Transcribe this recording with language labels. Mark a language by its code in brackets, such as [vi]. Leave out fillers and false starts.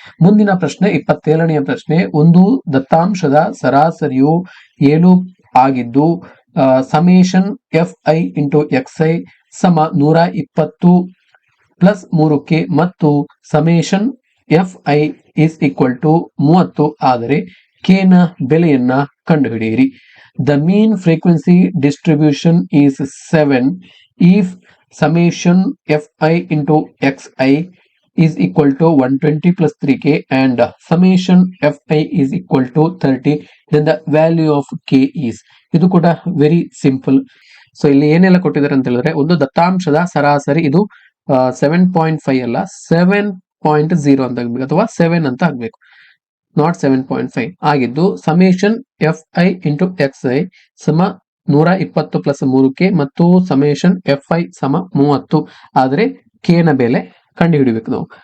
[kn] ಮುಂದಿನ ಪ್ರಶ್ನೆ 27ನೆಯ ಪ್ರಶ್ನೆ. ಒಂದು ದತ್ತಾಂಶದ ಸರಾಸರಿಯು 7 ಆಗಿದ್ದು ಸಮೇಶನ್ FI × XI ಸಮ 120 + 3K ಮತ್ತು ಸಮೇಶನ್ FI = 30 ಆದರೆ K ನ ಬೆಲೆಯನ್ನ ಕಂಡುಹಿಡಿಯಿರಿ. [en] The mean frequency distribution is 7 if summation FI × XI is equal to 120 + 3K and summation FI is equal to 30, then the value of K is. [kn] ಇದು ಕೂಡ [en] Very simple. [kn] So ಇಲ್ಲಿ ಏನೆಲ್ಲ ಕೊಟ್ಟಿದ್ದಾರೆ ಅಂತ ಹೇಳಿದ್ರೆ ಒಂದು ದತ್ತಾಂಶದ ಸರಾಸರಿ ಇದು 7.5 ಅಲ್ಲ 7.0 ಅಂತ ಆಗ್ಬೇಕು ಅಥವಾ 7 ಅಂತ ಆಗ್ಬೇಕು, ನಾಟ್ 7.5 ಆಗಿದ್ದು ಸಮೇಶನ್ FI × XI ಸಮ 120 + 3K ಮತ್ತು ಸಮೇಶನ್ FI ಸಮ 30 ಆದರೆ K ನ ಬೆಲೆ ಕಂಡುಹಿಡಿಬೇಕು ನಾವು.